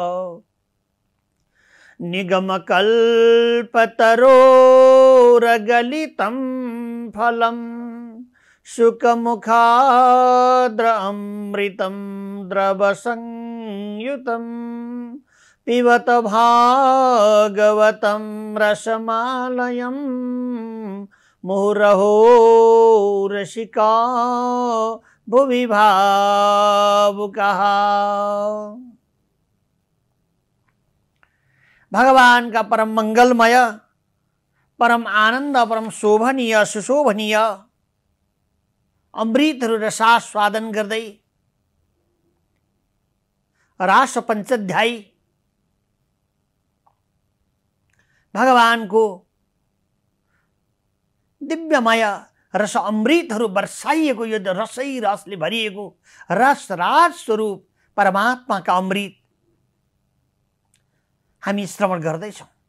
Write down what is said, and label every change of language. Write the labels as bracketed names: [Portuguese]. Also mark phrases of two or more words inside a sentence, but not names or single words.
[Sanskrit] निगमकल्पतरोरगलितं फलं शुकमुखाद्रअमृतं द्रवसंयुतं पिबत भागवतं रसमालयं मुहुरहो रसिका भुवि भावुकाः। [Nepali] भगवान का परम मंगलमय, परम आनंद, परम शोभनीय सुशोभनीय अमृतहरू रसास्वादन गर्दै रास पञ्चाध्यायी भगवान को दिव्यमय रस अमृतहरू बर्साइएको यो रसै रसले भरिएको रस राज स्वरूप परमात्मा का अमृत हामी श्रवण गर्दैछौं।